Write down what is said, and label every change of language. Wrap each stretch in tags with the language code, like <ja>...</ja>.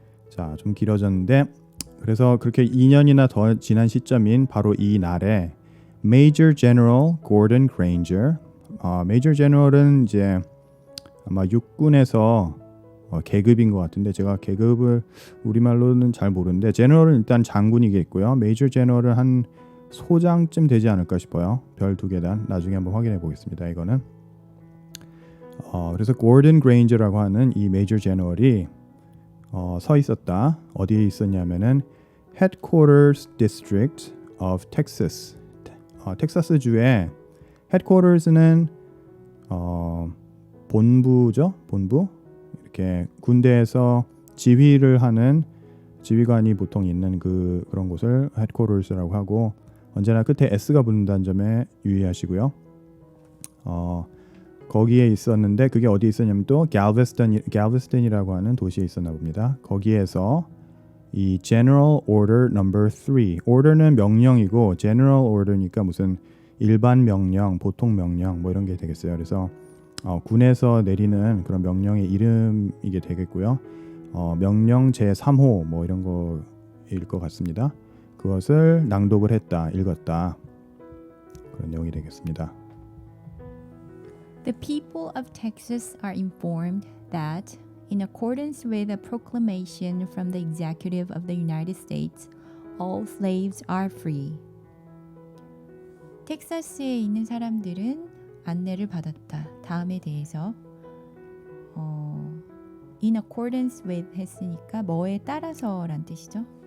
<ko>자, 좀 길어졌는데 그래서 그렇게 2년이나 더 지난 시점인 바로 이 날에 Major General Gordon Granger, Major General은 이제 아마 육군에서 계급인 것 같은데 제가 계급을 우리말로는 잘 모르는데 General은 일단 장군이겠고요. Major General은 한 소장쯤 되지 않을까 싶어요. 별 2계단 나중에 한번 확인해 보겠습니다. 이거는 그래서 Gordon Granger라고 하는 이 Major General이 서 있었다. 어디에 있었냐면은 Headquarters District of Texas. 텍사스 주의 Headquarters는 본부죠. 본부. 이렇게 군대에서 지휘를 하는 지휘관이 보통 있는 그런 곳을 Headquarters라고 하고 언제나 끝에 S가 붙는다는 점에 유의하시고요. 거기에 있었는데 그게 어디에 있었냐면 또 Galveston이라고 하는 도시에 있었나 봅니다. 거기에서 이 General Order Number 3, Order는 명령이고 General Order니까 무슨 일반 명령, 보통 명령 뭐 이런 게 되겠어요. 그래서 군에서 내리는 그런 명령의 이름이게 되겠고요. 명령 제3호 뭐 이런 거일 것 같습니다. 그것을 낭독을 했다, 읽었다 그런 내용이 되겠습니다.</ko> <en>The people of Texas are informed that, in accordance with a proclamation from the executive of the United States, all slaves are free.</en> <ko>텍사스에 있는 사람들은 안내를 받았다. 다음에 대해서</ko> <en>in accordance with</en> <ko>했으니까 뭐에 따라서란 뜻이죠.</ko>